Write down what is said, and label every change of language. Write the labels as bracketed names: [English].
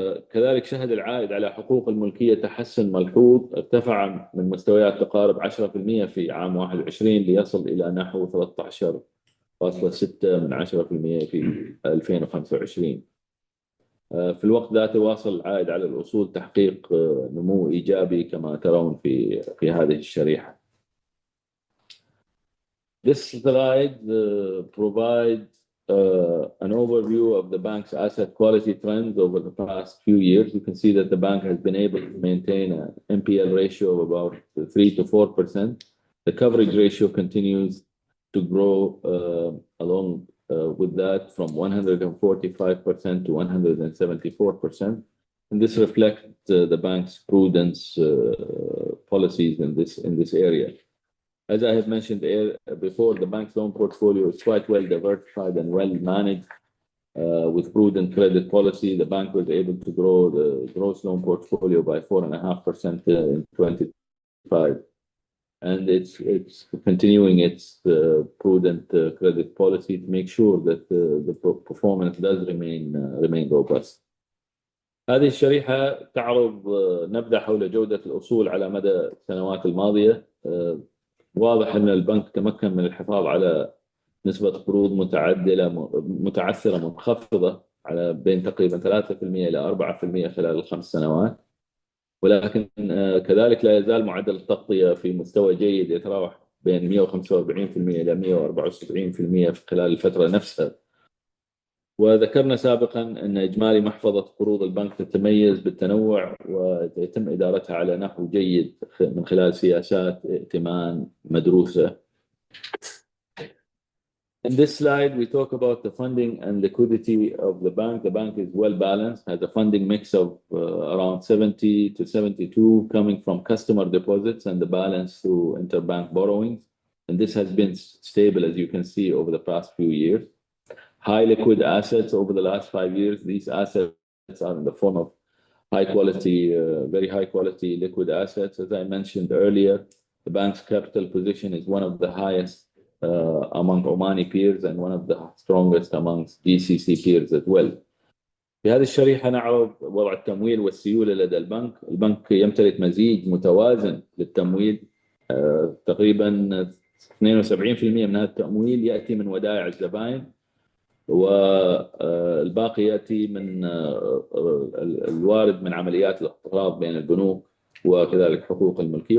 [Arabic] كذلك شهد العائد على حقوق الملكية تحسن ملحوظ، ارتفع من مستويات تقارب 10% في عام 21 ليصل إلى نحو 13.6% في 2025. في الوقت ذاته واصل العائد على الأصول تحقيق نمو إيجابي كما ترون في هذه الشريحة. [English] This slide provides an overview of the bank's asset quality trends over the past few years. You can see that the bank has been able to maintain an NPL ratio of about 3 to 4%. The coverage ratio continues to grow along with that from 145% to 174%. And this reflects the bank's prudence policies in this area. As I have mentioned before, the bank's loan portfolio is quite well diversified and well managed. With prudent credit policy, the bank was able to grow the gross loan portfolio by 4.5% in 2025. And it's continuing its prudent credit policy to make sure that the performance does remain robust. [Arabic] هذه الشريحة تعرض نبذة حول جودة الأصول على مدى السنوات الماضية. واضح أن البنك تمكن من الحفاظ على نسبة قروض متعثرة منخفضة على بين تقريبا 3% إلى 4% خلال ال5 سنوات، ولكن كذلك لا يزال معدل التغطية في مستوى جيد يتراوح بين 145% إلى 174% في خلال الفترة نفسها. وذكرنا سابقا أن إجمالي محفظة قروض البنك تتميز بالتنوع ويتم إدارتها على نحو جيد من خلال سياسات ائتمان مدروسة. [English] In this slide, we talk about the funding and liquidity of the bank. The bank is well balanced, has a funding mix of around 70 to 72 coming from customer deposits and the balance through interbank borrowings. And this has been stable, as you can see, over the past few years. High liquid assets over the last 5 years. These assets are in the form of high quality, very high quality liquid assets. As I mentioned earlier, the bank's capital position is one of the highest among Omani peers and one of the strongest amongst GCC peers as well. [Arabic] في هذه الشريحة نعرض وضع التمويل والسيولة لدى البنك. البنك يمتلك مزيج متوازن للتمويل. تقريبا 72% من هذا التمويل يأتي من ودائع الزبائن، والباقي يأتي من الوارد من عمليات الاقتراض بين البنوك وكذلك حقوق الملكية.